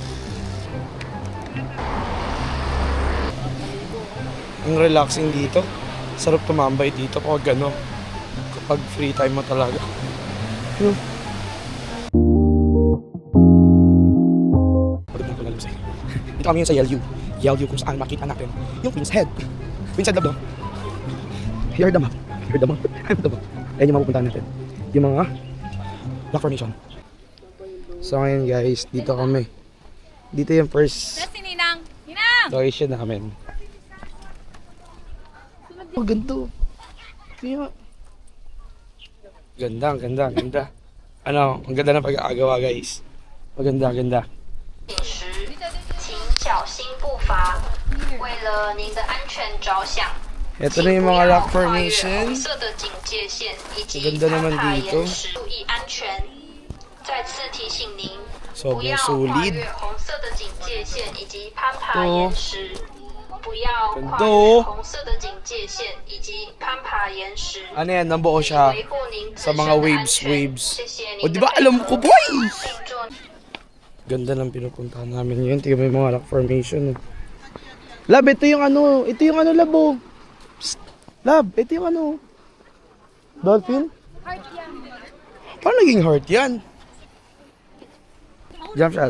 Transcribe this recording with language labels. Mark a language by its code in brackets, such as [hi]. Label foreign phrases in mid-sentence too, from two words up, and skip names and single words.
[tl] Ang relaxing dito. Sarap tumambay dito kapag ano. Kapag free time mo talaga. Pagdating ko lang sa'yo. Dito kami yun sa YLU. YLU kung saan makita natin yung Queen's Head. [en] Queen's Head, love, no? Here the map. Here the map. Here the map. [tl] Ayan yung mapupuntahan natin. Yung mga rock formation. So ngayon guys, dito kami. Dito yung first Si Ninang! Ninang! location namin. Oh, ganito. Kaya... Ganda, ang ganda, ang ganda. Ano, ang ganda ng pag-aagawa, guys. Maganda, ganda. [zh] 请小心步伐，为了您的安全着想， [tl] Ito na yung mga rock [zh] 不要跨越 [tl] formation. [zh] 红色的警戒线以及 [tl] Ganda [zh] 攀 [tl] naman [zh] 爬 [tl] dito. [zh] 岩石，注意安全。再次提醒您，不 [tl] Sobrang [zh] 要跨 [tl] solid. [zh] 越红色的警戒线以及攀爬 [tl] Ito. [zh] 岩石。不要跨 [tl] Ganda [zh] 越 [tl] oh. [zh] 红色的警戒线以及攀爬岩石。 [tl] Ano yan, nabuo siya [zh] 维护您自 [tl] sa [zh] 身 [tl] mga [zh] 的安 [tl] waves, [zh] 全。 [tl] waves. [zh] 谢谢 [tl] O [zh] 您 [tl] di [zh] 的 [tl] ba [zh] 配 [tl] alam [zh] 合 [tl] ko boy? [zh] 并祝 [tl] Ganda ng pinupuntahan namin yun. Tingnan mo yung mga [en] rock formation. [tl] Oh. Lab, ito yung ano. Ito yung ano, Lab. Oh. Psst. Lab, ito yung ano. Dolphin? Heart yan. Paano naging heart yan? [en] Jump shot.